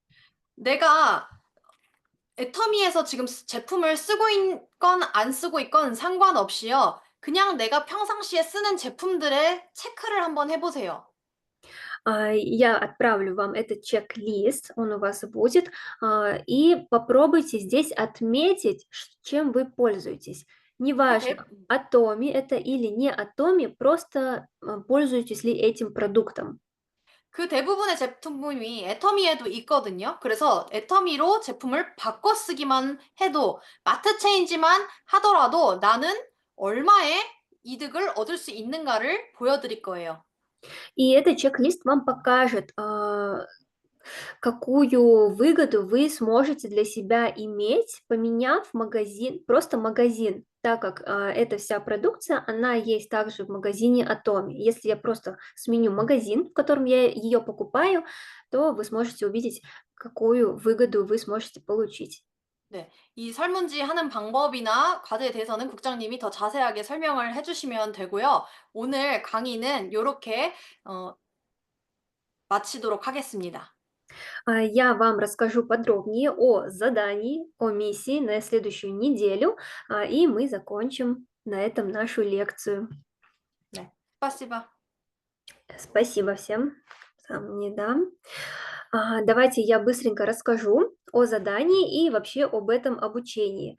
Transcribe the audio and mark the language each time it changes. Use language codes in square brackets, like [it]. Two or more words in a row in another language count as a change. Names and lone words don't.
[ko] 내가 애터미에서 지금 제품을 쓰고 있건 안 쓰고 있건 상관없이요. 그냥 내가 평상시에 쓰는 제품들의 체크를 한번 해보세요. [ru] Я отправлю вам этот чек-лист, он у вас будет, и попробуйте здесь отметить, чем вы пользуетесь. [ko] 오케이. [ru] Неважно, Атоми это или не Атоми, просто пользуетесь ли этим продуктом. [ko] 그 대부분의 제품이 애터미에도 있거든요. 그래서 애터미로 제품을 바꿔 쓰기만 해도 마트 체인지만 하더라도 나는 얼마의 이득을 얻을 수 있는가를 보여드릴 거예요. [ru] И этот чек-лист вам покажет, какую выгоду вы сможете для себя иметь, поменяв магазин, просто магазин, так как эта вся продукция, она есть также в магазине Atomy. Если я просто сменю магазин, в котором я ее покупаю, то вы сможете увидеть, какую выгоду вы сможете получить. [ko] 네. 이 설문지 하는 방법이나 과제에 대해서는 국장님이 더 자세하게 설명을 해 주시면 되고요. 오늘 강의는 요렇게 어 마치도록 하겠습니다. [ru] Я вам расскажу подробнее о задании, о миссии на следующую неделю, и мы закончим на этом нашу лекцию. 네. спасибо. Спасибо всем. Сам не дам. Давайте я быстренько расскажу о задании и вообще об этом обучении.